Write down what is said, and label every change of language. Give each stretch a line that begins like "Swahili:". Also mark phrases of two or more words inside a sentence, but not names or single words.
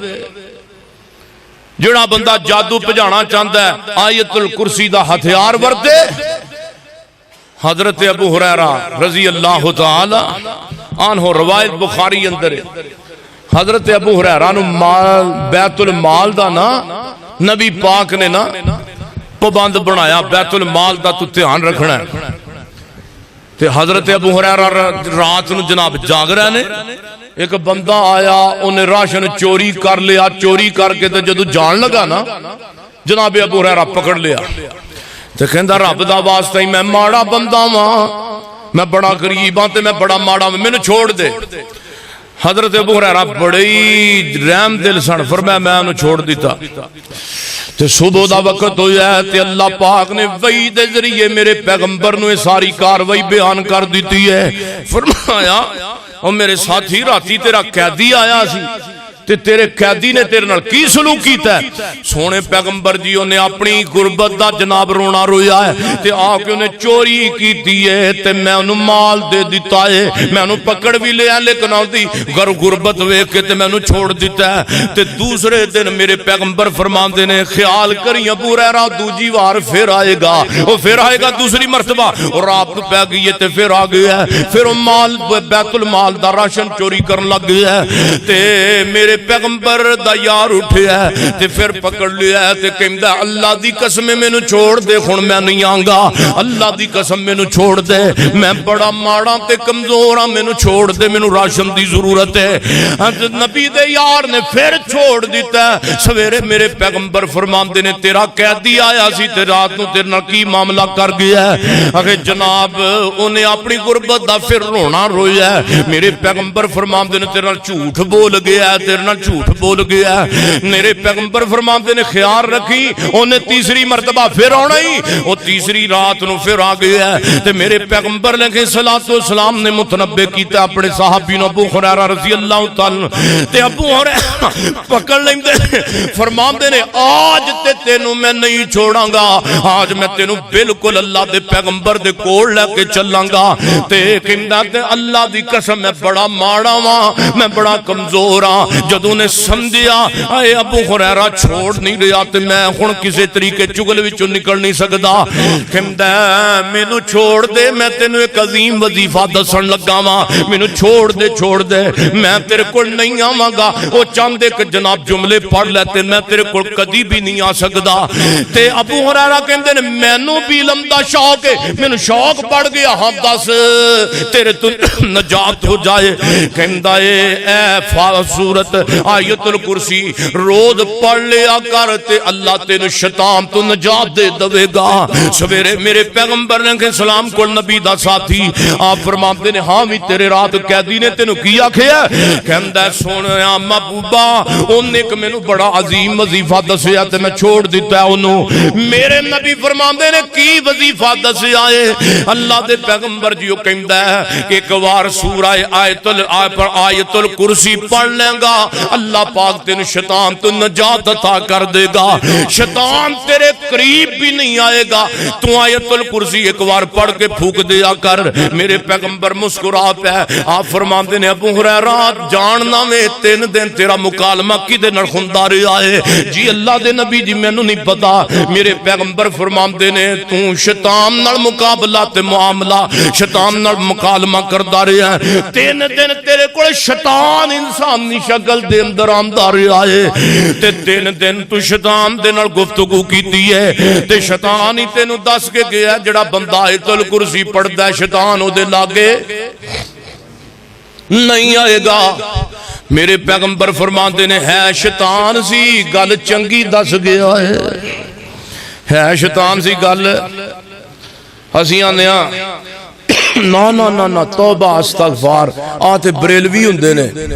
Punjabi: جڑا بندہ جادو بھجانا چاہندا ہے آیت الکرسی دا ہتھیار ورتے حضرت ابو ہریرہ
Arabic: رضی اللہ تعالی عنہ
Punjabi: روایت بخاری اندر حضرت ابو ہریرہ نو بیت المال دا نا نبی پاک نے نا پابند بنایا بیت المال دا تو دھیان رکھنا ہے تے حضرت ابو ہریرہ رات نو جناب جاگ رہے نے ایک بندہ آیا انہیں راشن چوری کر لیا چوری کر کے تے جدو جان لگا نا جناب ابو ہریرہ پکڑ لیا تے کہندا رب دا واسطہ ہی میں ماڑا بندہ ہاں میں بڑا غریب ہاں تے میں بڑا ماڑا مینوں چھوڑ دے حضرت ابو ہریرہ بڑی رحم دل سن فرمایا میں انہوں چھوڑ دیتا تے صبح دا وقت ہویا ہے تے اللہ پاک نے وحی دے ذریعے میرے پیغمبر نے ساری کاروائی بیان کر دیتی ہے فرمایا اور میرے ساتھی راتی تیرا قیدی آیا سی تے تیرے قیدی نے تیرے نال کی سلوک کیتا ہے سونے پیغمبر جی انہیں اپنی غربت دا جناب رونا رویا ہے تے آکے انہیں چوری کیتی ہے تے میں انہوں مال دے دیتا ہے میں انہوں پکڑ بھی لیا لیکن آؤ دی غربت ویکھے تے میں انہوں چھوڑ دیتا ہے تے دوسرے دن میرے پیغمبر فرمان دینے خیال کری ابو ہریرہ دوجی وار پھر آئے گا وہ پھر آئے گا دوسری مرتبہ اور رات پہ گئی ہے تے پھر آ گیا ہے پھر وہ مال بیت المال دا راشن چوری کرن لگ گیا ہے تے میرے پیغمبر دا یار اٹھیا ہے تے پھر پکڑ لیا ہے تے کہندا اللہ دی قسم مینوں چھوڑ دے ہن میں نہیں آنگا اللہ دی قسم مینوں چھوڑ دے میں بڑا ماڑا تے کمزور ہاں مینوں چھوڑ دے مینوں راشن دی ضرورت ہے نبی دے یار نے پھر چھوڑ دیتا ہے سویرے میرے پیغمبر فرماندے نے تیرا قیدی آیا سی تے رات نو تیرے نال کی معاملہ کر گیا ہے اگے جناب انہیں اپنی غربت دا پھر رونا رویا ہے میرے پیغمبر فرماندے نے تیرے نال جھوٹ بول گیا ہے تیرے نال جھوٹ بول گیا میرے پیغمبر فرماندے نے خیال رکھی انہیں تیسری مرتبہ پھر آنا ہی وہ تیسری رات نو پھر آ گیا تے میرے پیغمبر نے
Arabic: صلاۃ والسلام
Punjabi: نے متنبہ کیتا اپنے صحابی نو ابو ہریرہ
Arabic: رضی اللہ تعالی
Punjabi: تے ابو ہریرہ پکڑ لیندے فرماندے نے آج تے تینوں میں نہیں چھوڑاں گا آج میں تینوں بالکل اللہ دے پیغمبر دے کول لے کے چلاں گا تے کہندا تے اللہ دی قسم میں بڑا ماڑا ہاں میں بڑا کمزور ہاں جدوں نے سمجھیا اے ابو ہریرہ چھوڑ نہیں رہا تے میں ہن کسے طریقے چگل وچوں نکل نہیں سکدا کہندا مینوں چھوڑ دے میں تینوں ایک عظیم وظیفہ دسن لگا واں مینوں چھوڑ دے میں تیرے کول نہیں آواں گا او چاندے کہ جناب جملے پڑھ لے تے میں تیرے کول کدی بھی نہیں آ سکدا تے ابو ہریرہ کہندے نے مینوں بھی علم دا شوق ہے مینوں شوق پڑ گیا ہاں دس تیرے تو نجات ہو جائے کہندا اے سورت آیت الکرسی روز پڑھ لیا کر تے اللہ تینوں شیطان تو نجات دے دے گا سویرے میرے پیغمبر نے سلام کو نبی دا ساتھی آپ فرماتے نے ہاں بھی تیرے رات قیدی نے تینوں کیا کھیا کہندا سونیا محبوبا انہیں ایک مینوں بڑا عظیم وظیفہ دسیا تے میں چھوڑ دیتا ہے انہوں میرے نبی فرماتے نے کی وظیفہ دسیا ہے اللہ دے پیغمبر جیو کہندا ہے کہ ایک وار سورہ آیت الکرسی پڑھ لیں گا اللہ پاک تین شیطان تو نجات عطا کر دے گا،
Urdu: شیطان تیرے قریب بھی نہیں آئے گا۔ تو آیت الکرسی ایک بار پڑھ کے پھونک دیا کر۔
Punjabi: میرے پیغمبر مسکرا پہ آپ فرماندے نے ابو ہریرہ جاننا میں 3 دن تیرا مکالمہ کدے نال ہوندا رہیا ہے؟ جی اللہ دے نبی جی مینوں نہیں پتا۔ میرے پیغمبر فرماندے نے تو شیطان نال مقابلہ تے معاملہ شیطان نال مکالمہ کردا رہیا ہے، 3 دن تیرے کول شیطان انسانی شکل دے اندر آندا رہیا ہے تے 3 دن تو شیطان دے نال گفتگو کیتی ہے تے شیطان ہی تینوں دس کے گیا جڑا بندہ آیت الکرسی پڑھدا ہے شیطان او دے لاگے نہیں آئے گا۔ میرے پیغمبر فرماندے نے ہے شیطان سی گل چنگی دس گیا ہے شیطان سی گل اسی آنے نا نا نا نا توبہ استغفار آتے بریلوی ہوندے نے